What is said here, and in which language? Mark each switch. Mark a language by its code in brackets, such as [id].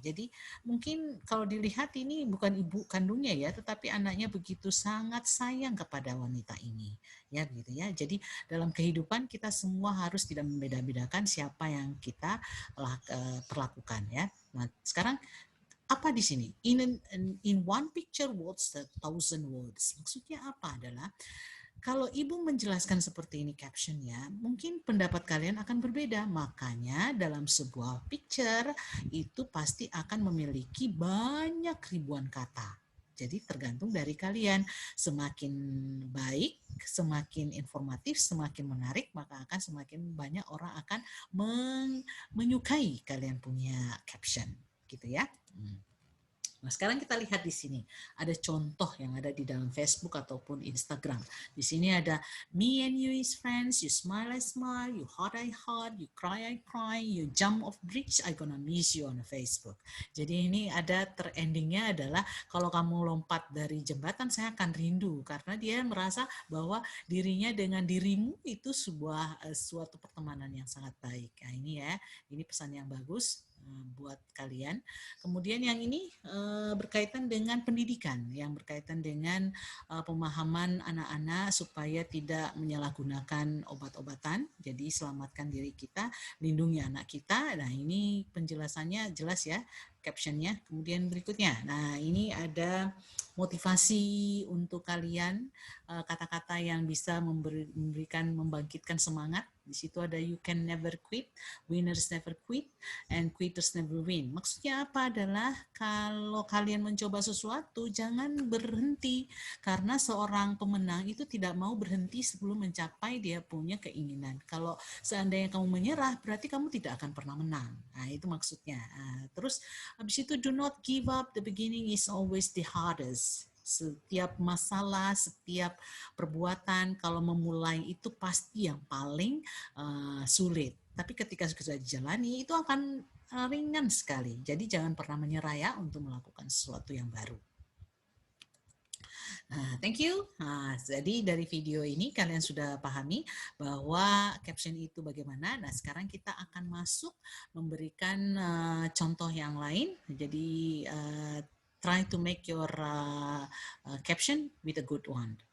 [id] Jadi mungkin kalau dilihat ini bukan ibu kandungnya ya, tetapi anaknya begitu sangat sayang kepada wanita ini. Ya gitu ya. Jadi dalam kehidupan kita semua harus tidak membeda-bedakan siapa yang kita perlakukan ya. Nah, sekarang apa di sini? [en] In one picture words, 1,000 words. [id] Maksudnya apa adalah kalau ibu menjelaskan seperti ini captionnya, mungkin pendapat kalian akan berbeda. Makanya dalam sebuah picture itu pasti akan memiliki banyak ribuan kata. Jadi tergantung dari kalian. Semakin baik, semakin informatif, semakin menarik, maka akan semakin banyak orang akan menyukai kalian punya caption, gitu ya. Nah, sekarang kita lihat di sini ada contoh yang ada di dalam Facebook ataupun Instagram. Di sini ada [en] me and you is friends, you smile I smile, you heart I heart, you cry I cry, you jump off bridge, I gonna miss you on Facebook. [id] Jadi ini ada terendingnya adalah kalau kamu lompat dari jembatan saya akan rindu, karena dia merasa bahwa dirinya dengan dirimu itu sebuah suatu pertemanan yang sangat baik. Nah, ini ya, ini pesan yang bagus buat kalian. Kemudian yang ini berkaitan dengan pendidikan, yang berkaitan dengan pemahaman anak-anak supaya tidak menyalahgunakan obat-obatan. Jadi selamatkan diri kita, lindungi anak kita. Nah, ini penjelasannya jelas ya, captionnya. Kemudian berikutnya, nah ini ada motivasi untuk kalian, kata-kata yang bisa membangkitkan semangat. Di situ ada [en] you can never quit, winners never quit, and quitters never win. [id] Maksudnya apa adalah kalau kalian mencoba sesuatu jangan berhenti, karena seorang pemenang itu tidak mau berhenti sebelum mencapai dia punya keinginan. Kalau seandainya kamu menyerah berarti kamu tidak akan pernah menang. Nah, itu maksudnya. Nah, terus habis itu [en] do not give up, the beginning is always the hardest. [id] Setiap masalah, setiap perbuatan kalau memulai itu pasti yang paling sulit. Tapi ketika sudah dijalani itu akan ringan sekali. Jadi jangan pernah menyerah ya untuk melakukan sesuatu yang baru. Nah, [en] thank you. [id] Nah, jadi dari video ini kalian sudah pahami bahwa caption itu bagaimana. Nah, sekarang kita akan masuk memberikan contoh yang lain. Jadi [en] try to make your caption with a good one.